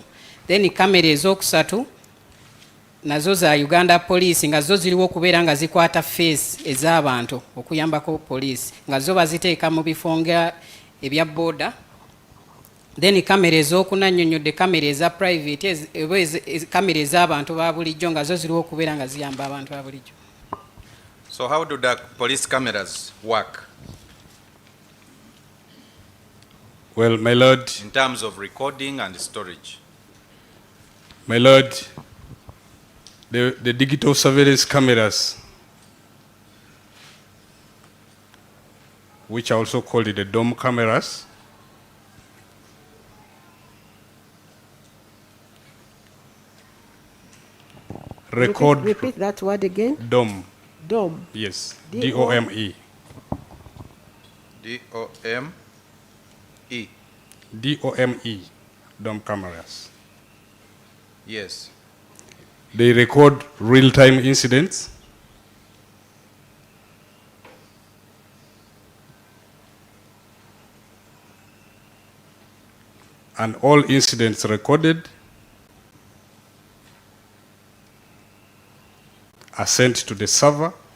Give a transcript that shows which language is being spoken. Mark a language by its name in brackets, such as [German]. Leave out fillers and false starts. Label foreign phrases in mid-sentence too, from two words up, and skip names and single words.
[Ganda] Then kamera ez'okusatu nazo za Uganda Police nga zo ziriwo okubeera nga zikwata face ez'abantu okuyambako poliisi nga zo baziteeka mu bifo nga ebya border. Then kamera ez'okunannyonnyodde kamera eza private kamera ez'abantu ba bulijjo nga zo ziriwo okubeera nga ziyamba abantu ba bulijjo. [English] So how do the police cameras work? Well, my lord, In terms of recording and storage? my lord, the digital surveillance cameras, which are also called the dome cameras, record Repeat that word again. dome, Dome. yes, D-O- DOME, D-O-M-E. DOME, dome cameras. Yes. They record real-time incidents. And all incidents recorded are sent to the server